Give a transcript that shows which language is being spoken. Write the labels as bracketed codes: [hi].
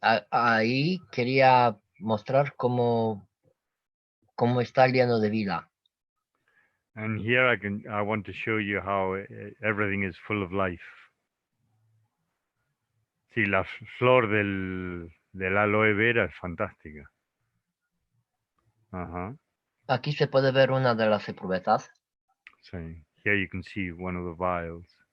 [es] Ahí quería mostrar cómo está lleno de vida. [en] And here I want to show you how everything is full of life. [es] Sí, la flor del aloe vera es fantástica. Ajá. Aquí se puede ver una de las eprubetas [en] So here you can see one of the vials.